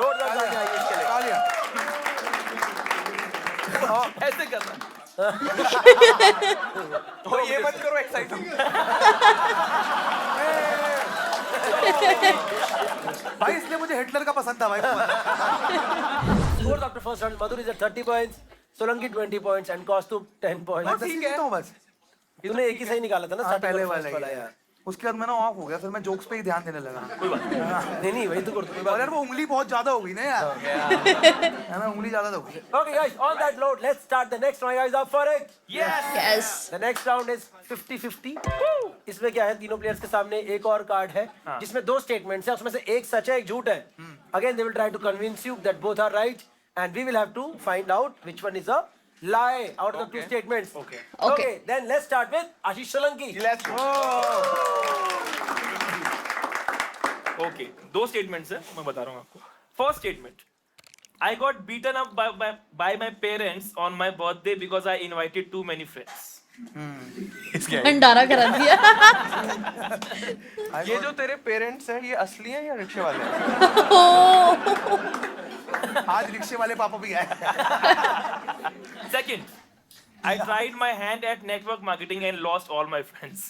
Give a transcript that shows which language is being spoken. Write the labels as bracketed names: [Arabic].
[Hindi] जोरदार तालियां आयुष के लिए। तालियां। ऐसे करना। तो ये मत करो एक्साइट। भाई इसलिए मुझे हिटलर का पसंद था भाई। [English] Scores after first round, Madhur is at 30 points, Solanki 20 points and Kaustubh 10 points. [Hindi] ठीक है तो बस। तूने एक ही सही निकाला था ना? हाँ, पहले वाला वाला ही है। यार। उसके बाद मैं ना ऑफ हो गया, फिर मैं जोक्स पे ही ध्यान देने लगा। कोई बात नहीं। नहीं वही तो करते और यार वो उंगली बहुत ज्यादा हो गई ना यार, है ना, उंगली ज्यादा हो गई। [English] Okay guys, on that note, let's start the next round. Guys, up for it? Yes. The next round is 50-50. [Hindi] इसमें क्या है, तीनों प्लेयर्स के सामने एक और कार्ड है जिसमें 2 स्टेटमेंट्स हैं, उसमें से एक सच है एक झूठ है. [English] Again, they will try to convince you that both are right, and we will have to find out which one is a lie out of the 2 statements. Okay, then let's start with Ashish Solanki. Let's go. [Hindi] Okay, 2 statements है, मैं बता रहा हूँ आपको। [English] First statement, I got beaten up by my parents on my birthday because I invited too many friends. [Hindi] भंडारा करा दिया। ये जो तेरे पेरेंट्स हैं ये असली हैं या रिक्शे वाले हैं? आज रिक्शे वाले पापा भी आए। [English] Second, I tried my hand at network marketing and lost all my friends.